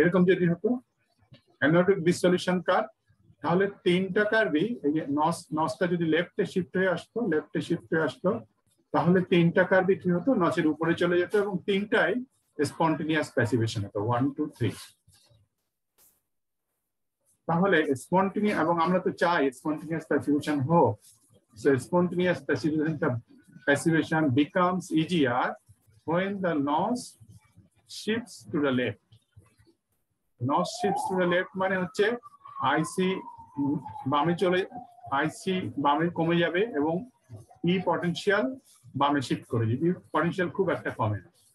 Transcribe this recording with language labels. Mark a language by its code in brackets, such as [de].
[bn] যদি হতো অ্যানোডিক dissolution curve, তাহলে তিনটা কার্ভই, এই যে নসটা যদি লেফটে শিফট হয়ে আসতো তাহলে তিনটা কার্ভই কি হতো, নসের উপরে চলে যেত এবং তিনটাই স্পন্টেনিয়াস প্যাসিভেশন হতো, 1, 2, 3। তাহলে স্পন্টেনিয়াস, এবং আমরা তো চাই স্পন্টেনিয়াস প্যাসিভেশন হোক। [en] So spontaneous passivation becomes easier when the nose shifts to the left. Nose shifts to the left [bn] মানে হচ্ছে আইসি বামে আইসি বামে কমে যাবে এবং ই পটেনশিয়াল বামে শিফট করে যাবে, পটেনশিয়াল খুব একটা কমে না।